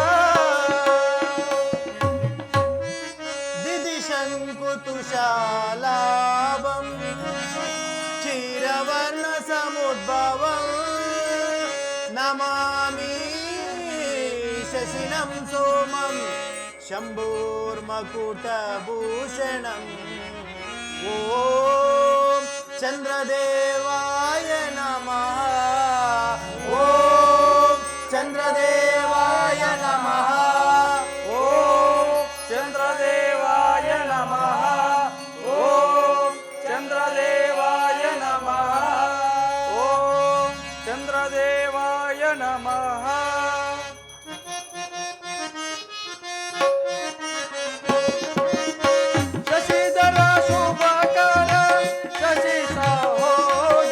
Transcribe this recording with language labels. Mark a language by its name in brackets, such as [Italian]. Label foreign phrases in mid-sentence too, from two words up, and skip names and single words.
[Sanskrit] दिदिशङ्कुतुषालाभं क्षीरवर्ण समुद्भवम् नमामि शशिनं सोमं शम्भुर्मकुटभूषणम्. ॐ चन्द्रदेवाय नमः. ॐ चन्द्रदेवाय नमः. ॐ चन्द्रदेवाय नमः. ॐ चन्द्रदेवाय नमः. ॐ चन्द्रदेवाय नमः. [Kannada] ಶಶಿಧರ ಶುಭಕರ ಶಶಿ ಸಹೋದರ